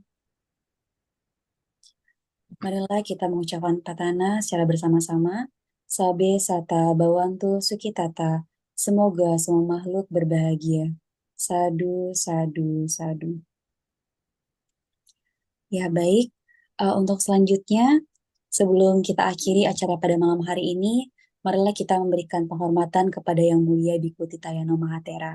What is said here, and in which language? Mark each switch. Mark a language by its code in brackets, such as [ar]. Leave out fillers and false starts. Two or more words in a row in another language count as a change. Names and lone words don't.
[id] Marilah kita mengucapkan patana secara bersama-sama. [pi] Sabe sata bawantu sukitata. [id] Semoga semua makhluk berbahagia. [pi] Sadu, sadu, sadu. [id] Ya baik, untuk selanjutnya, sebelum kita akhiri acara pada malam hari ini, marilah kita memberikan penghormatan kepada Yang Mulia Bhikkhu Titayano Mahatera.